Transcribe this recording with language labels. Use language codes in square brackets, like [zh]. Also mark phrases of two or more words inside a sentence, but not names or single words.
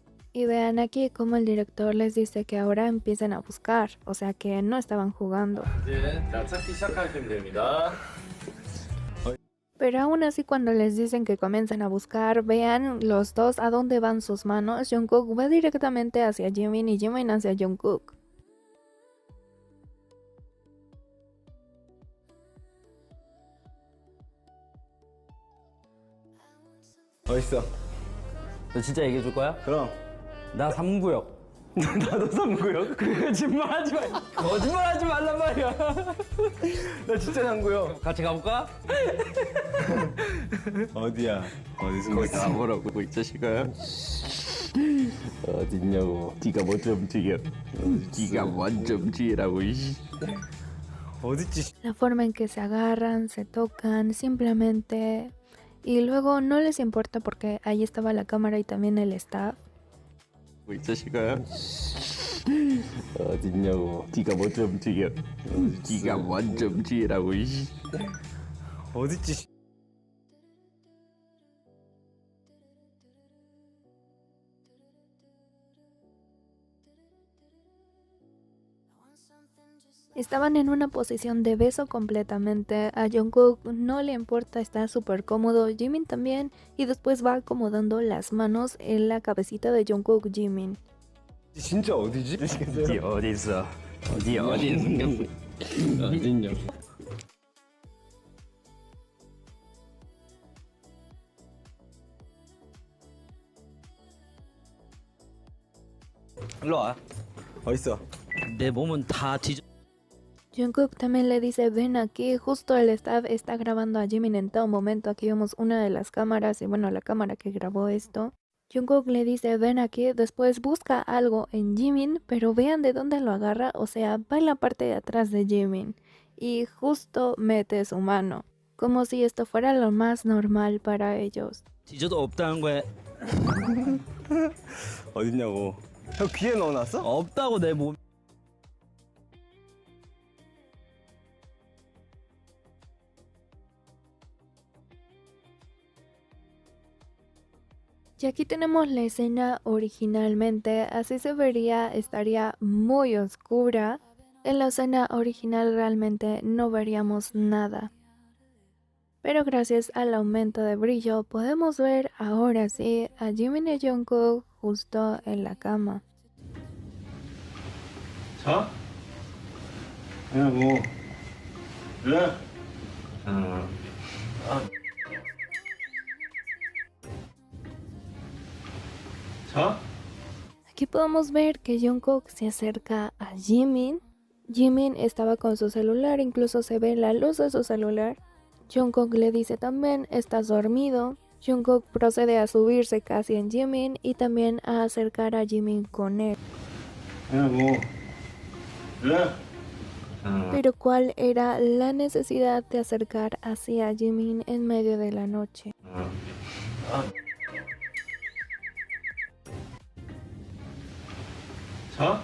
[es] Y vean aquí como el director les dice que ahora empiecen a buscar, o sea que no estaban jugando. [ko] 이제 자 찾기 시작하시면 됩니다. [es] Pero aún así cuando les dicen que comiencen a buscar, vean los dos a dónde van sus manos. Jungkook va directamente hacia Jimin y Jimin hacia Jungkook. [ko] 어딨어? 너 진짜 얘기해 줄 거야? 그럼. 나 3구역. 나도 삼구요. 거짓말하지 마. 거짓말하지 말란 말이야. 나 진짜 삼구요. 같이 가볼까? 어디야? 어디서 거기 가보라고 이 자식아. 어딨냐고. 네가 먼저 움직여. 네가 먼저 움직이라고. 어딨지? [es] La forma en que se agarran, se tocan, simplemente... Y luego no les importa porque ahí estaba la cámara y también el staff. [ko] 이 자식아. 어딨냐고. 네가 먼저 움직여. 네가 먼저 움직이라고. 어딨지? [es] Estaban en una posición de beso completamente. A Jungkook no le importa, está súper cómodo. Jimin también. Y después va acomodando las manos en la cabecita de Jungkook Jimin. [ko] 진짜 어디지? 어디 어딨어? 어디 어딨냐고. 어딨냐고. 일로 와. 어딨어? 내 몸은 다 뒤져. [es] Jungkook también le dice ven aquí, justo el staff está grabando a Jimin en todo momento. Aquí vemos una de las cámaras y bueno, la cámara que grabó esto. Jungkook le dice ven aquí, después busca algo en Jimin, pero vean de dónde lo agarra, o sea, va en la parte de atrás de Jimin y justo mete su mano, como si esto fuera lo más normal para ellos. [ko] 뒤져도 없다는 거야. 어딨냐고. 형 귀에 넣어놨어? 없다고 내 몸. [es] Y aquí tenemos la escena originalmente, así se vería, estaría muy oscura. En la escena original realmente no veríamos nada. Pero gracias al aumento de brillo podemos ver ahora sí a Jimin y Jungkook justo en la cama. [ko] 자? 야 뭐. 왜? 자? [es] Aquí podemos ver que Jungkook se acerca a Jimin. Jimin estaba con su celular, incluso se ve la luz de su celular. Jungkook le dice también, estás dormido. Jungkook procede a subirse casi en Jimin y también a acercar a Jimin con él. [ko] 야 뭐. 왜? [es] Pero ¿cuál era la necesidad de acercar hacia Jimin en medio de la noche? [ko] 자?